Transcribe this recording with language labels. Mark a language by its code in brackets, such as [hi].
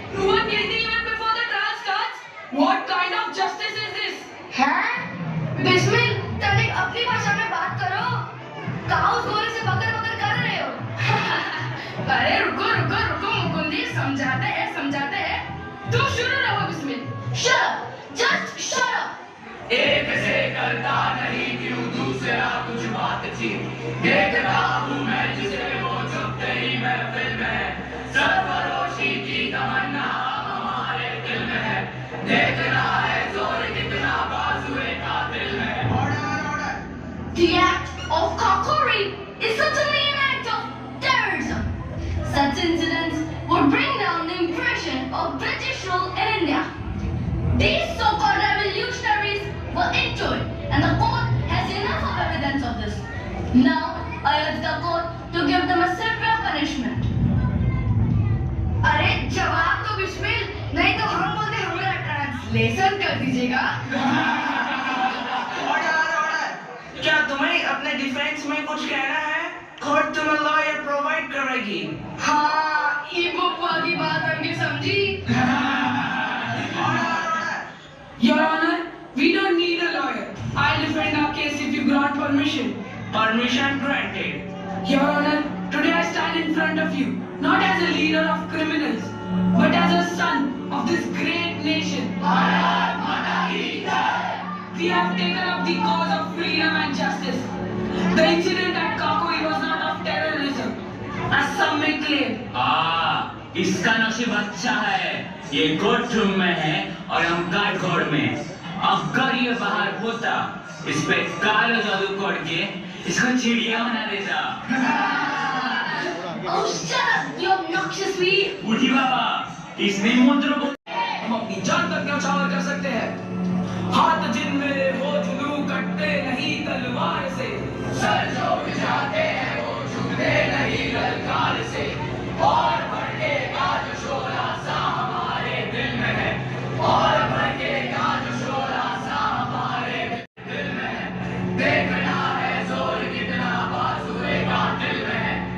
[en] You are guilty even before the trial starts. What kind of justice is this? हैं? [hi] बिस्मिल, तनिक अपनी भाषा में बात करो। काउस गोरे से बकर बकर कर रहे हो। अरे रुको रुको रुको मुकुंदी, समझाते हैं। तुम शुरू रहो Bismil. [en] Shut up, just shut up. [hi] एक से करता नहीं क्यों दूसरा कुछ बातचीत, देखता हूँ मैं जिसे वो चुपते ही महफिल में, सरफरोशी की तमन्ना हमारे दिल में है, देखना है जोर कितना बाजुए कातिल में। [en] Order. The act of Kakori is certainly an act of terrorism. Such incidents would bring down the impression of British rule in India. These so-called revolutionaries were into it, and the court has enough of evidence of this. Now, I urge the court to give them a severe punishment. [hi] अरे जवाब दो बिस्मिल, नहीं तो हम बोलते हमारा translation कर दीजिएगा। [en] Order. [hi] क्या तुम्हें अपने डिफेंस में कुछ कहना है? कोर्ट तुम्हें लॉयर प्रोवाइड करेगी। हाँ, ई बुक वाली बात हमने समझी। [en] Order. Your Honor, we don't need a lawyer. I'll defend our case if you grant permission. Permission granted. Your Honor, today I stand in front of you, not as a leader of criminals, but as a son of this great nation. We have taken up the cause of freedom and justice. The incident at Kakori was not of terrorism, as some may claim. [hi] इसका नसीब अच्छा है, ये court room में है और हम काठगोड़ में। अगर ये बाहर होता, इस पे काला जादू कर के इसको चिड़िया बना देता। [en] Oh, shut up, you obnoxious weed! [hi] उठी बाबा, इसने मंत्र को हम अपनी जान तक न्यौछावर कर सकते हैं। हाथ जिनमें वो जुनू कटते नहीं तलवार से, सर जो जाते हैं वो झुकते नहीं ललकार से, और भड़केगा जो शोला सा हमारे दिल में है, और भड़केगा जो शोला सा हमारे दिल में है, देखना है जोर कितना बाजुए कातिल में है।